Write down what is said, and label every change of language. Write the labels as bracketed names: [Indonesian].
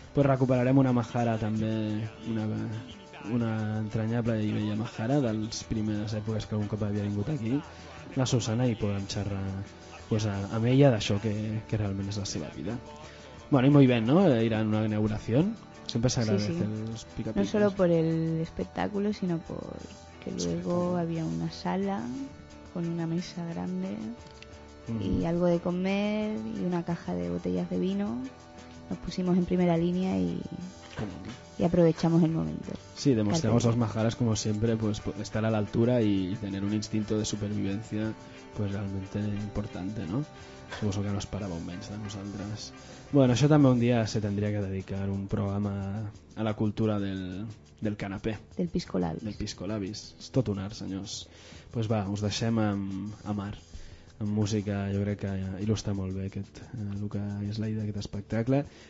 [Catalan] Pues recuperarem una Majara també, una entranyable i bella Majara dels primeres èpoques que algun cop havia vingut aquí, la Susana, i podem xerrar pues, amb ella d'això que realment és la seva vida. [Spanish] Bueno, y muy bien, ¿no? Ir a una inauguración. Siempre se agradece, sí, sí. Los pica-picos. No solo por el espectáculo, sino por que luego había una sala con una mesa grande y algo de comer y una caja de botellas de vino. Nos pusimos en primera línea y aprovechamos el momento. Sí, demostramos los majares, como siempre, pues estar a la altura y tener un instinto de supervivencia pues realmente importante, ¿no? [Catalan] Suposo que no esperàveu menys de nosaltres. Bueno, això també un dia se tindria que dedicar un programa a la cultura del canapé. Del piscolabis. Del piscolabis. És tot un art, senyors. Pues va, us deixem amb art. Amb música, jo crec que il·lustra molt bé aquest, el que és la idea d'aquest espectacle.